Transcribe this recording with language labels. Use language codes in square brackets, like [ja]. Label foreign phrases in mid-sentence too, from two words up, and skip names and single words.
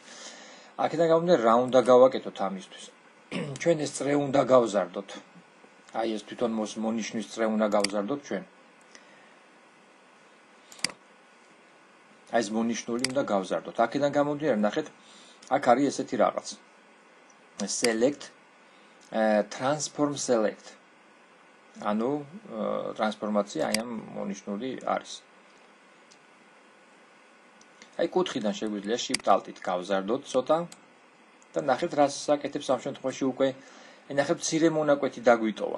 [ka] აქედან გამომდინარე რა უნდა გავაკეთოთ ამისთვის. ჩვენ ეს წრე უნდა გავზარდოთ. აი ეს თვითონ მონიშნის წრე უნდა გავზარდოთ ჩვენ. აი ეს მონიშნული უნდა გავზარდოთ. აქედან გამომდინარე ნახეთ, აქ არის ესეთი რაღაც. [en] Select transform select. [ka] ანუ ტრანსფორმაცია აი ამ მონიშნული არის. აი კუთხიდან შეგვიძლია Shift Alt-ით გავზარდოთ ცოტა და ნახეთ რას საკეთებს ამ შემთხვევაში უკვე ნახეთ მცირე მონაკვეთი დაგვიტოვა.